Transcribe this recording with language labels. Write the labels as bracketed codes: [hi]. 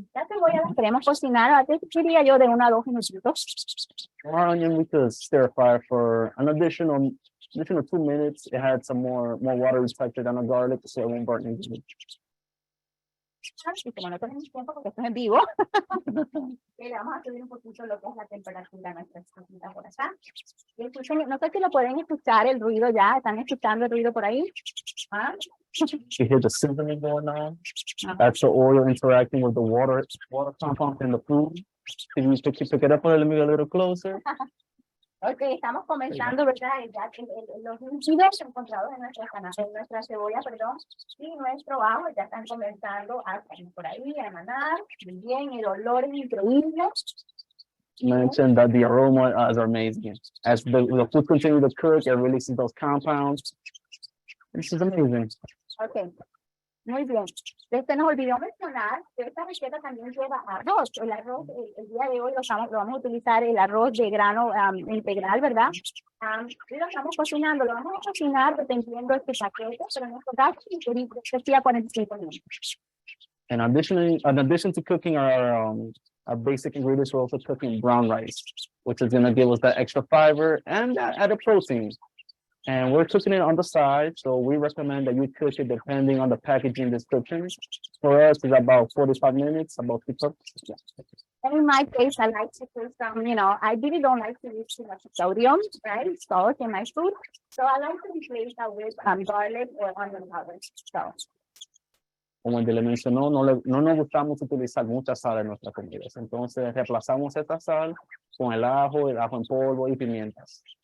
[es] La cebolla la queremos cocinar, diría yo, de 1 a 2 minutitos. [en] Our onion we could stir fry for an additional 2 minutes. It had some more water respected than the garlic, so it won't burn easily. [es] Y como no tenemos tiempo porque esto es en vivo, le vamos a subir un poquito lo que es la temperatura de nuestras cositas por acá. Y escuchen, no sé si lo pueden escuchar el ruido ya, ¿están escuchando el ruido por ahí? ¿Ah? [en] You hear the sizzling going on. That's the oil interacting with the water compound in the food. Can you pick it up a little closer? [es] Ok, estamos comenzando, ¿verdad? Ya los líquidos encontrados en nuestra cebolla, perdón, y nuestro ajo ya están comenzando a salir por ahí, a emanar. Muy bien, el olor es increíble. [en] Mentioned that the aroma is amazing. As the food continues to cook, it releases those compounds. This is amazing. [es] Okay. Muy bien. Se nos olvidó mencionar que esta receta también lleva arroz. El arroz, el día de hoy lo vamos a utilizar el arroz de grano integral, ¿verdad? Y lo estamos cocinando, lo vamos a cocinar dependiendo de este paquete, pero en este caso sería 45 minutos. [en] And in addition to cooking our basic ingredients, we're also cooking brown rice, which is going to give us that extra fiber and that added protein. And we're cooking it on the side, so we recommend that you cook it depending on the packaging descriptions. For us, it's about 45 minutes, about 2 cups. Yeah. And in my case, I like to put some, I really don't like to use too much sodium, right? Salt in my food. So I like to replace that with garlic or onion powder. So. [es] Como le mencionó, no nos gustamos utilizar mucha sal en nuestras comidas. Entonces, reemplazamos esta sal con el ajo en polvo y pimientas.